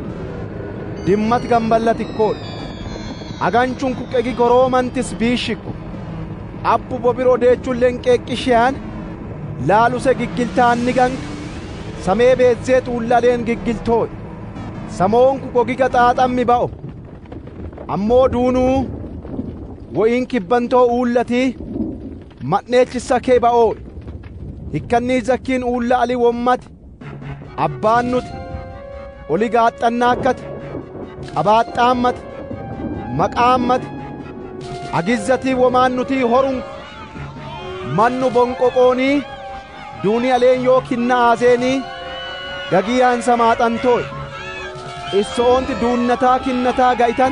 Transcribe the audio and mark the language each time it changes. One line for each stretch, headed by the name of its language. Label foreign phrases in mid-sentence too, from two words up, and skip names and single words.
Sidamo: dimmat gamballatikkoodha aganchun kuqqegi goroomantis biishikko abbu bobiro deechun lenqeeqqishiyaan laaluse giggiltaanni ganka samee beezzee xuullaleen giggiltoo'e samoonku gogiga xaaxammi ba'o ammoo duunuu wo'iin kibbantoo uullatii madheechissa kee ba'oo'e hikkannii zakkiin uulla ali wommati abbaan nuti oli gaaxxannaakkati qabaaxxaammati maqaammati agizzatii womaan nutii horunku mannu bonqoqoonii duuni aleen yoo kinna aaseenii gagiyaan samaaxantoo'e issoonti duunnataa kinnataa ga'itan